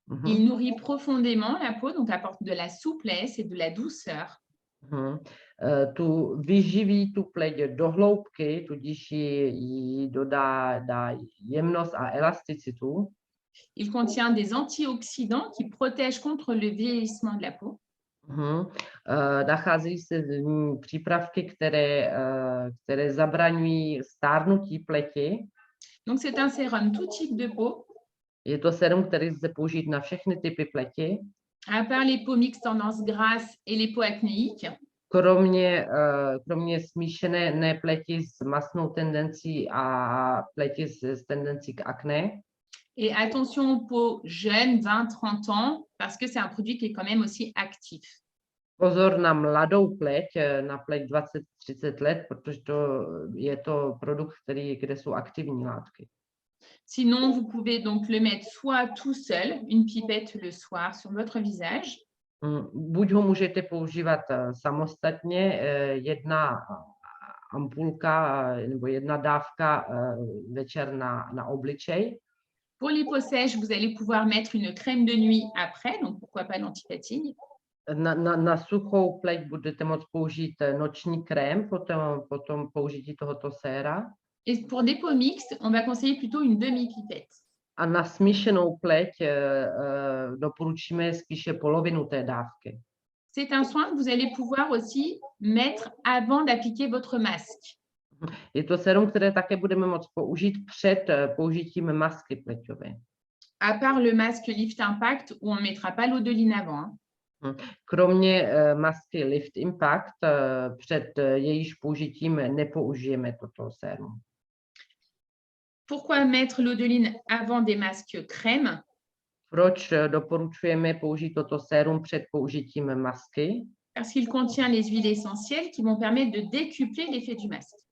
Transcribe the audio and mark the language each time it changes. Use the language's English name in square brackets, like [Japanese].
[French] Il nourrit profondément la peau, donc apporte de la souplesse et de la douceur. [Czech] Tu vyživí tu pleť do hloubky, tudíž jí dodá jemnost a elasticitu. [French] Il contient des antioxydants qui protègent contre le vieillissement de la peau. [Czech] Nachází se v ní přípravky, které zabraňují stárnutí pleti. [French] Donc c'est un sérum tout type de peau. [Czech] Je to sérum, který lze použít na všechny typy pleti. [French] À part les peaux mixtes tendance grasse et les peaux acnéiques. [Czech] Kromě smíšené pleti s masnou tendencí a pleti s tendencí k akné. [French] Et attention aux peaux jeunes, 20-30 ans, parce que c'est un produit qui est quand même aussi actif. [Czech] Pozor na mladou pleť, na pleť 20-30 let, protože je to produkt, kde jsou aktivní látky. [French] Sinon, vous pouvez donc le mettre soit tout seul, une pipette le soir sur votre visage. [Czech] Buď ho můžete používat samostatně, jedna ampulka nebo jedna dávka večer na obličej. [French] Pour les peaux sèches, vous allez pouvoir mettre une crème de nuit après, donc pourquoi pas l'anti-fatigue. [Czech] Na suchou pleť budete moct použít noční krém po tom použití tohoto séra. [French] Et pour des peaux mixtes, on va conseiller plutôt une demi-pipette. [Czech] A na smíšenou pleť doporučíme spíše polovinu té dávky. [French] C'est un soin que vous allez pouvoir aussi mettre avant d'appliquer votre masque. [Czech] Je to sérum, které také budeme moct použít před použitím masky pleťové. [French] À part le masque Lift Impact, où on ne mettra pas l'Odoline avant. [Czech] Kromě masky Lift Impact, před jejíž použitím nepoužijeme toto sérum. [French] Pourquoi mettre l'Odoline avant des masques crème? [Czech] Proč doporučujeme použít toto sérum před použitím masky? [French] Parce qu'il contient les huiles essentielles qui vont permettre de décupler l'effet du masque.